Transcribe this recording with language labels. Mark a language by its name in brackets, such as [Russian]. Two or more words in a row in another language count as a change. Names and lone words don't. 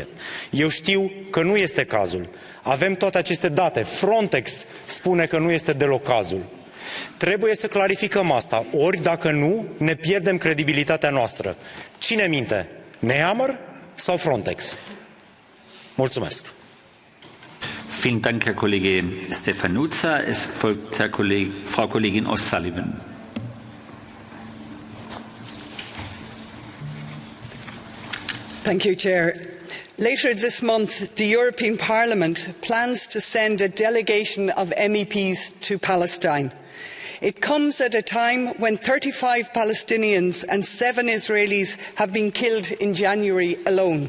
[Romanian] Eu știu că nu este cazul. Avem toate aceste date. Frontex spune că nu este deloc cazul. Trebuie să clarificăm asta, ori dacă nu, ne pierdem credibilitatea noastră. Cine minte? Nehammer sau Frontex? Mulțumesc! [German] Vielen Dank, Herr Kollege Stefanuța. Es folgt Frau Kollegin O'Sullivan. [English] Thank you, Chair. Later this month, the European Parliament plans to send a delegation of MEPs to Palestine. It comes at a time when 35 Palestinians and 7 Israelis have been killed in January alone.